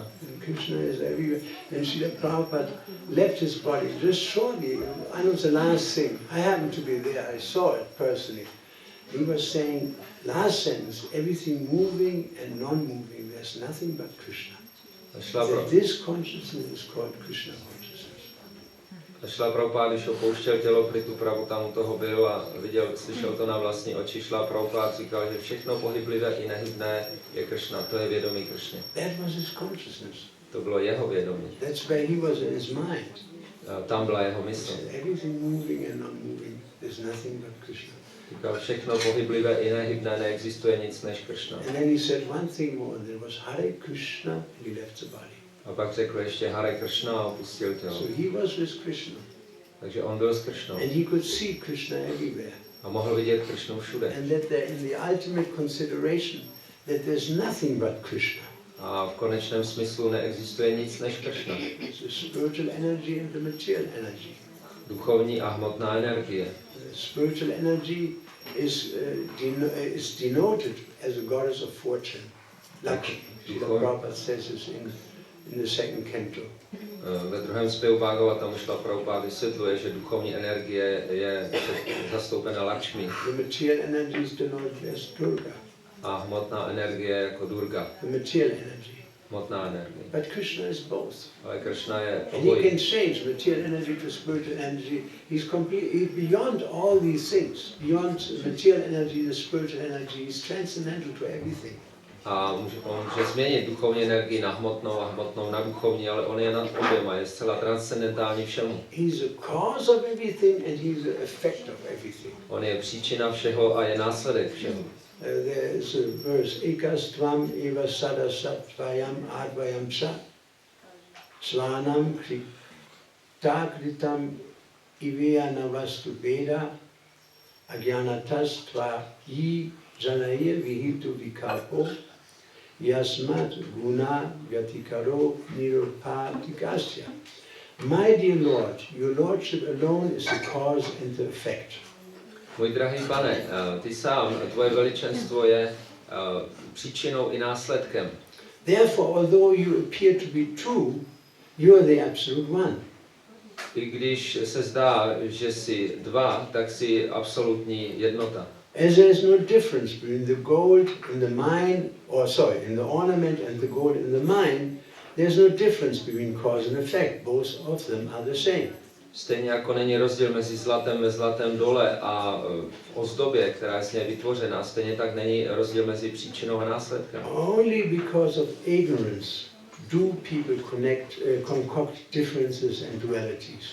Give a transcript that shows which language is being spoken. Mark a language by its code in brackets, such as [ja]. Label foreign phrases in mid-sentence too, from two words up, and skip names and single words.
[en] Krishna is everywhere. And Srila Prabhupada left his body just shortly. I know the last thing. I happened to be there. I saw it personally. He was saying, last sentence, everything moving and non-moving. There's nothing but Krishna. That this consciousness is called Krishna consciousness. [cs] Šla Prabhupád, když opouštěl tělo Prithu Prabhu, tam u toho byl a slyšel to na vlastní oči. Šla Prabhupád říkal, že všechno pohyblivé i nehybné je Kršna, to je vědomí Kršny. [en] That was his consciousness. [cs] To bylo jeho vědomí. [en] That's where he was in his mind. [cs] Tam byla jeho mysl. [en] Everything moving and non-moving, there's nothing but Krishna. [cs] Říkal, všechno pohyblivé i nehybné, neexistuje nic než Kršna. [en] And then he said one thing more, there was Hare Krishna, and he left the body. [cs] A pak řekl ještě Hare Kršna a opustil tělo. [en] So he was with Krishna. [cs] Takže on byl s Kršnou. [en] And he could see Krishna everywhere. [cs] A mohl vidět Kršnu všude. [en] And that there, in the ultimate consideration, that there's nothing but Krishna. [cs] A v konečném smyslu neexistuje nic než Kršna. [en] It's the spiritual energy and the material energy. [cs] Duchovní a hmotná energie. [en] The spiritual energy is denoted as a goddess of fortune. Lakshmi. Srila Prabhupada says this in the second canto. [cs] Ve druhém zpěvu Bhagavatam Šla Prabhupada vysvětluje, že duchovní energie je zastoupena Lakshmi. [en] The material energy is denoted as Durga. [cs] A hmotná energie jako Durga. [en] The material energy. [cs] Hmotná energie. [en] But Krishna is both. [cs] Ale Kršna je [en] And he [cs] obojí. [en] can change material energy to spiritual energy. He's beyond all these things. Beyond material energy, the spiritual energy. He's transcendental to everything. [cs] A on může změnit duchovní energii na hmotnou a hmotnou na duchovní, ale on je nad oběma, je zcela transcendentální všemu. [en] He's a cause of everything and he's the effect of everything. [cs] On je příčina všeho a je následek všeho. [en] There is a verse, [sa] ekastvam eva sada sattvayam advayam cha svanam takritam ivya navastu veda agyanatas tva yi janaye vihitu vikalpo yasmat guna vyatikaro nirupatikasya. [en] My dear Lord, your Lordship alone is the cause and the effect. [cs] Můj drahý pane, ty sám, tvoje veličenstvo je příčinou i následkem. [en] Therefore, although you appear to be true, you are the absolute one. [cs] I když se zdá, že jsi dva, tak jsi absolutní jednota. [en] As there is no difference between the gold in the mine, in the ornament and the gold in the mine, there's no difference between cause and effect. Both of them are the same. [cs] Stejně jako není rozdíl mezi zlatem ve zlatém dole a ozdobě, která je z něj vytvořena, stejně tak není rozdíl mezi příčinou a následkem. [en] Only because of ignorance do people concoct differences and dualities.